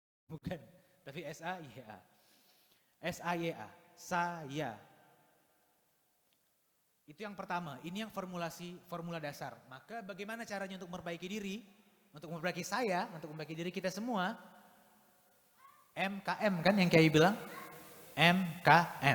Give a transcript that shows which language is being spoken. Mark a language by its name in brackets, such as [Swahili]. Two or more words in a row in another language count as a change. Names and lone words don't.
[Indonesian] Bukan, tapi S-A-Y-A. S-A-Y-A, saya. Itu yang pertama, ini yang formula dasar. Maka bagaimana caranya untuk memperbaiki diri, untuk memperbaiki saya, untuk memperbaiki diri kita semua? MKM kan yang Kiai bilang? MKM.